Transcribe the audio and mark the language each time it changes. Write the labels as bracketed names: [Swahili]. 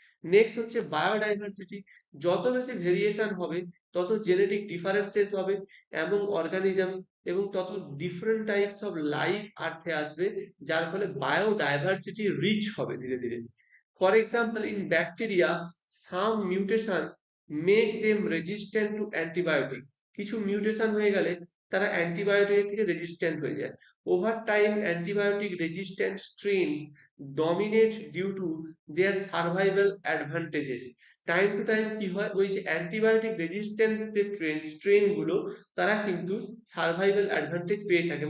[Bangla] Next হচ্ছে biodiversity, যত বেশি ভেরিয়েশন হবে তত জেনেটিক ডিফারেন্সেস হবে এবং অর্গানিজম, এবং তত ডিফারেন্ট টাইপস অফ লাইফ আর্থে আসবে, যার ফলে বায়োডাইভার্সিটি রিচ হবে ধীরে ধীরে। [English] for example, in bacteria some mutation make them resistant to antibiotic, [Bangla] কিছু মিউটেশন হয়ে গেলে তারা অ্যান্টিবায়োটিক থেকে রেজিস্ট্যান্ট হয়ে যায়। [English] Over time antibiotic resistant strains dominate due to their survival advantages। [Bangla] Time to time কি হয়, ওই যে অ্যান্টিবায়োটিক রেজিস্ট্যান্স যে স্ট্রেন গুলো তারা কিন্তু সার্ভাইভাল অ্যাডভান্টেজ পেয়ে থাকে।